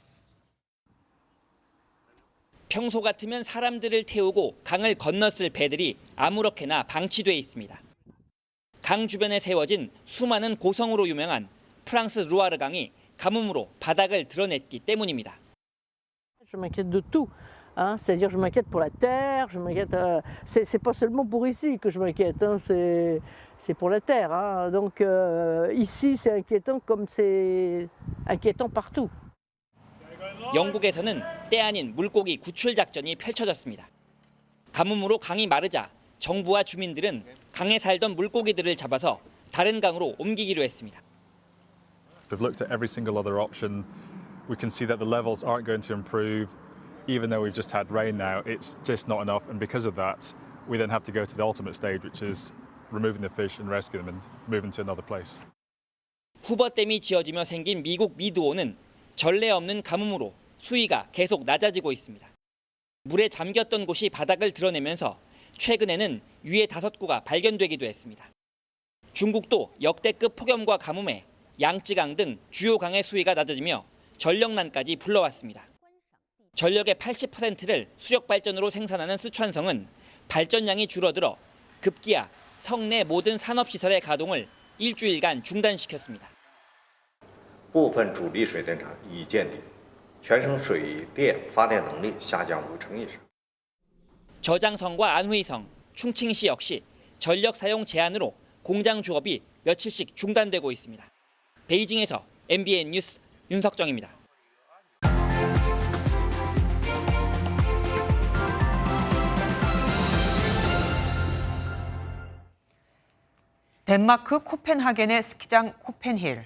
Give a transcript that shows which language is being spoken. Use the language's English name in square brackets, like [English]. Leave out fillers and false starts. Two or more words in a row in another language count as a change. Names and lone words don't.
[Korean] 평소 같으면 사람들을 태우고 강을 건넜을 배들이 아무렇게나 방치돼 있습니다. 강 주변에 세워진 수많은 고성으로 유명한 프랑스 루아르 강이 가뭄으로 바닥을 드러냈기 때문입니다. [French] Je m'inquiète de tout. C'est-à-dire je m'inquiète pour la terre, je m'inquiète. C'est pas seulement pour ici que je m'inquiète. C'est pour la terre. Donc ici c'est inquiétant comme c'est inquiétant partout. [Korean] 영국에서는 때 아닌 물고기 구출 작전이 펼쳐졌습니다. 가뭄으로 강이 마르자 정부와 주민들은 강에 살던 물고기들을 잡아서 다른 강으로 옮기기로 했습니다. [English] We've looked at every single other option. We can see that the levels aren't going to improve. Even though we've just had rain now, it's just not enough. And because of that, we then have to go to the ultimate stage, which is removing the fish and rescue them and moving to another place. [Korean] 후버댐이 지어지며 생긴 미국 미드오는 전례 없는 가뭄으로 수위가 계속 낮아지고 있습니다. 물에 잠겼던 곳이 바닥을 드러내면서 최근에는 유해 5구가 발견되기도 했습니다. 중국도 역대급 폭염과 가뭄에 양쯔강 등 주요 강의 수위가 낮아지며 전력난까지 불러왔습니다. 전력의 80%를 수력 발전으로 생산하는 쓰촨성은 발전량이 줄어들어 급기야 성내 모든 산업시설의 가동을 일주일간 중단시켰습니다. [Chinese] 部分主力水电厂已见底，全省水电发电能力下降50%以上。 [Korean] 저장성과 안후이성, 충칭시 역시 전력 사용 제한으로 공장 주업이 며칠씩 중단되고 있습니다. 베이징에서 MBN 뉴스 윤석정입니다. 덴마크 코펜하겐의 스키장 코펜힐.